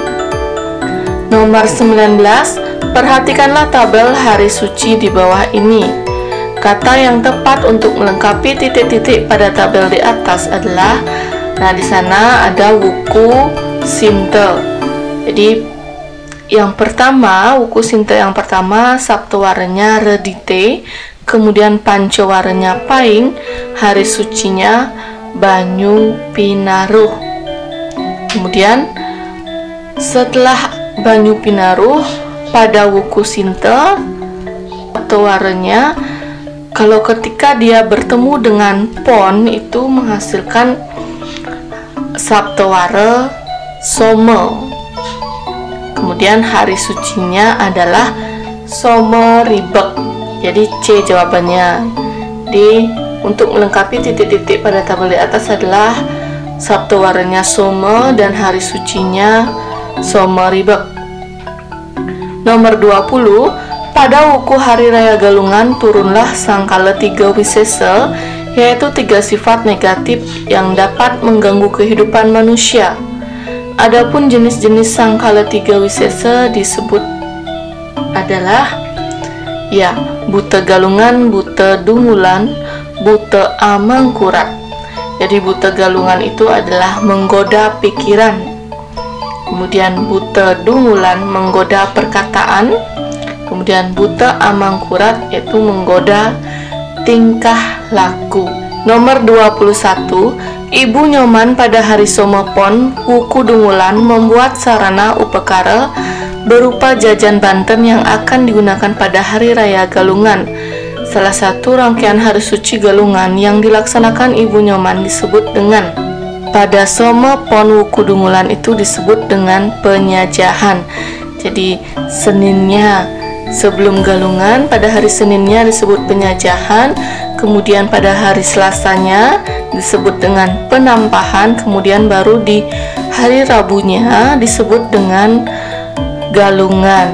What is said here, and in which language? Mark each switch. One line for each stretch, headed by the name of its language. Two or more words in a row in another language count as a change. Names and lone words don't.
Indonesian: Nomor 19, perhatikanlah tabel hari suci di bawah ini. Kata yang tepat untuk melengkapi titik-titik pada tabel di atas adalah, di sana ada wuku sinta. Jadi yang pertama, wuku sinta yang pertama saptawaranya Redite, kemudian pancawaranya Paing, hari sucinya Banyu Pinaruh. Kemudian setelah Banyu Pinaruh pada wuku sinta saptawaranya, kalau ketika dia bertemu dengan Pon itu menghasilkan saptawara Soma. Kemudian hari sucinya adalah Soma Ribek. Jadi C jawabannya di Untuk melengkapi titik-titik pada tabel di atas adalah Sabtu warnanya Soma dan hari sucinya Soma Ribek. Nomor 20, pada wuku hari raya Galungan turunlah sangkala 3 wisesa, yaitu 3 sifat negatif yang dapat mengganggu kehidupan manusia. Adapun jenis-jenis sangkala 3 wisesa disebut adalah buta galungan, buta dungulan, buta amangkurat. Jadi buta galungan itu adalah menggoda pikiran, kemudian buta dungulan menggoda perkataan, kemudian buta amangkurat yaitu menggoda tingkah laku. Nomor 21, Ibu Nyoman pada hari Somopon wuku dungulan membuat sarana upekara berupa jajan Banten yang akan digunakan pada hari raya Galungan. Salah satu rangkaian hari suci Galungan yang dilaksanakan Ibu Nyoman disebut dengan pada Somopon wuku dungulan itu disebut dengan penyajahan. Jadi Seninnya sebelum Galungan, pada hari Seninnya disebut penyajahan, kemudian pada hari Selasanya disebut dengan penampahan, kemudian baru di hari Rabunya disebut dengan Galungan.